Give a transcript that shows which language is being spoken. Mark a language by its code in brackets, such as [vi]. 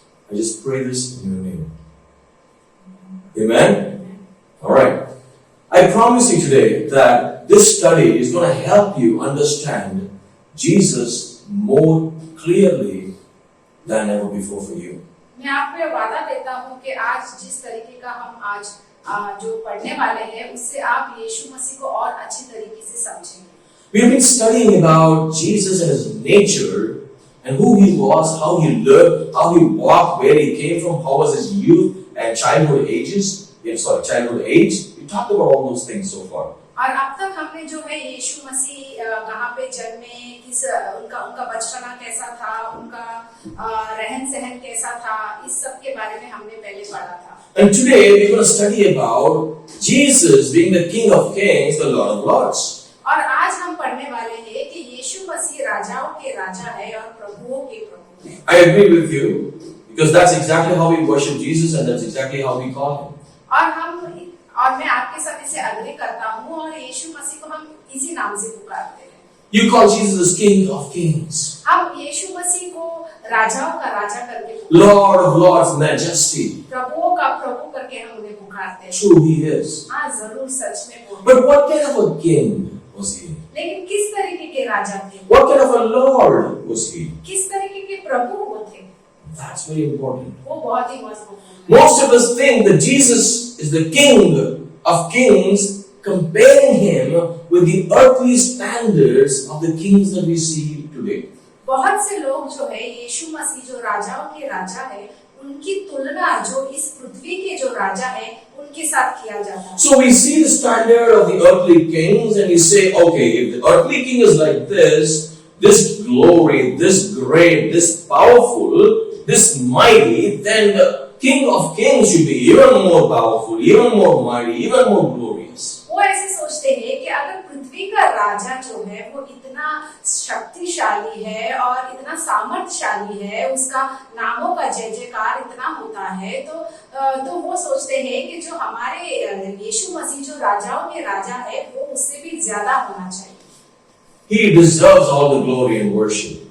[en] I just pray this in your name. Amen? Alright. I promise you today that this study is going to help you understand Jesus more clearly than ever before for you. [hi] मैं आपको ये वादा देता हूँ कि आज जिस तरीके का हम आज जो पढ़ने वाले हैं उससे आप यीशु मसीह को और अच्छी तरीके से समझेंगे। [en] We have been studying about Jesus and His nature and who he was, how he lived, how he walked, where he came from, how was his youth and childhood age. We talked about all those things so far. [hi] और अब तक हमने जो है यीशु मसीह कहाँ पे जन्मे, किस उनका बचपना कैसा था, उनका रहन सहन कैसा था, इस सब के बारे में हमने पहले पढ़ा था. [en] And today we're going to study about Jesus being the King of Kings, the Lord of Lords. [hi] और आज हम पढ़ने वाले हैं कि यीशु मसीह राजाओं के राजा है और प्रभुओं के प्रभु है. [en] I agree with you because that's exactly how we worship Jesus and that's exactly how we call him. [hi] और मैं आपके साथ इसे अग्री करता हूँ और यीशु मसीह को हम इसी नाम से पुकारते हैं. [en] You call Jesus King of Kings, [hi] हम यीशु मसीह को राजाओं का राजा करके, [en] Lord of Lords, Majesty. [hi] प्रभुओं का प्रभु करके हम उन्हें पुकारते हैं. [en] True, he is. [hi] हाँ, जरूर सच में वो. [en] But what kind of a king was he? [hi] लेकिन किस तरीके के राजा थे? [en] What kind of a Lord was he? [hi] किस तरीके के प्रभु वो थे? [en] That's very important. [hi] वो बहुत ही महत्वपूर्ण. [en] Most of us think that Jesus is the King of Kings, comparing him with the earthly standards of the kings that we see today. [hi] बहुत से लोग जो है यीशु मसीह जो राजाओं के राजा है, उनकी तुलना जो इस पृथ्वी के जो राजा है उनके साथ किया जाता है. [en] So we see the standard of the earthly kings and we say, okay, if the earthly king is like this glory, this great, this powerful, this mighty, then the King of Kings should be even more powerful, even more mighty, even more glorious. [hi] वो ऐसे सोचते हैं कि अगर पृथ्वी का राजा जो है वो इतना शक्तिशाली है और इतना सामर्थ्यशाली है, उसका नामों का जय जयकार इतना होता है, तो वो सोचते हैं कि जो हमारे यीशु मसीह जो राजाओं के राजा है वो उससे भी ज्यादा होना चाहिए. [en] He deserves all the glory and worship.